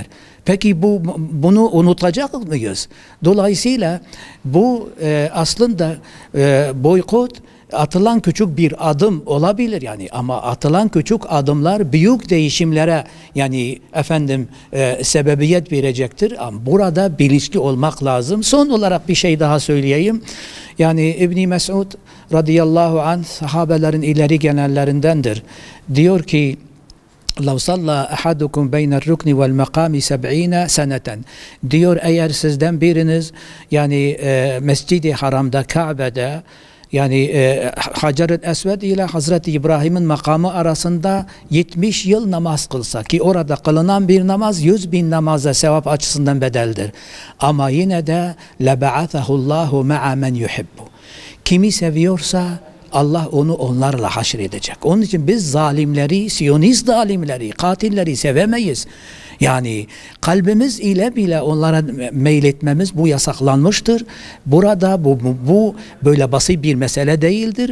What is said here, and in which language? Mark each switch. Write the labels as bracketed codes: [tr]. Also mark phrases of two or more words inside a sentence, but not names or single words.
[tr] Peki bunu unutacak mıyız? Dolayısıyla bu aslında boykot atılan küçük bir adım olabilir yani, ama atılan küçük adımlar büyük değişimlere yani sebebiyet verecektir. Ama burada bilinçli olmak lazım. Son olarak bir şey daha söyleyeyim. Yani İbn Mesud radıyallahu anh sahabelerin ileri gelenlerindendir. Diyor ki: [ar] لَوْ صَلَّى أَحَدُكُمْ بَيْنَ الرُّكْنِ وَالْمَقَامِ 70 سَنَةً [tr] diyor, eğer sizden biriniz yani Mescid-i Haram'da, Kabe'de, yani Hacer-ül Esved ile Hazreti İbrahim'in makamı arasında 70 yıl namaz kılsa, ki orada kılınan bir namaz 100 bin namaza sevap açısından bedeldir. Ama yine de [ar] لَبَعَثَهُ اللّٰهُ مَعَ مَنْ يُحِبُّ. [tr] Kimi seviyorsa Allah onu onlarla haşredecek. Onun için biz zalimleri, Siyonist zalimleri, katilleri sevemeyiz. Yani kalbimiz ile bile onlara meyletmemiz bu yasaklanmıştır. Burada bu böyle basit bir mesele değildir.